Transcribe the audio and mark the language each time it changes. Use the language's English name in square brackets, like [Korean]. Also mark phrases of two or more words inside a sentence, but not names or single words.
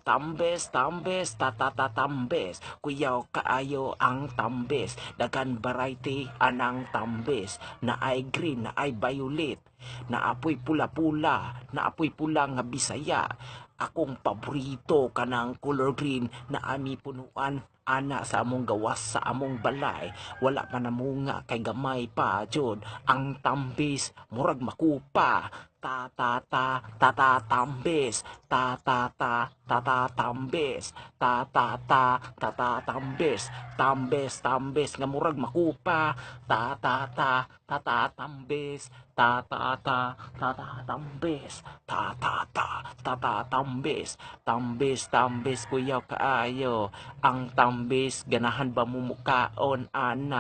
[Cebuano] tambis, kuyaw kaayo ang tambis, dagan variety anang tambis, na ay green, na ay violet, na apoy pula-pula, na apoy pula nga Bisaya. Akong paborito kanang [English] color green [Cebuano] na ami punuan ana sa among gawas sa among balay. Wala pa namunga kay gamay pa jud ang tambis murag makupa. Tambis, tambis, tambis, tambis nga murag makupa. Tambis, tambis, tambis, kuyaw kaayo. Ang tambis, ganahan ba mumukaon, ana?